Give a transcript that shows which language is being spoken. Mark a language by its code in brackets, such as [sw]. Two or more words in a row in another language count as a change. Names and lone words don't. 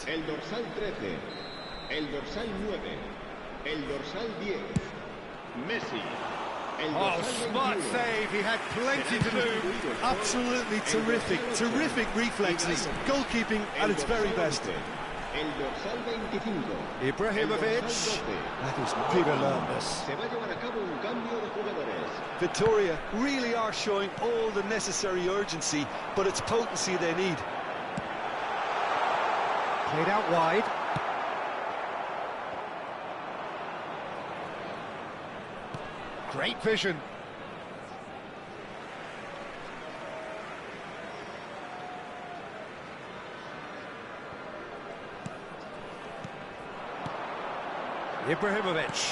[ca] El dorsal 13, el dorsal 9, el dorsal 10, Messi. [en] Oh, smart save, he had plenty to do. Absolutely terrific reflexes, goalkeeping at its very best. [ca] El dorsal 25. Ibrahimovic. [en] That is good alertness. [es] Se va a llevar a cabo un cambio de jugadores. [en] Vitoria really are showing all the necessary urgency, but it's potency they need. Played out wide. Great vision. Ibrahimovic.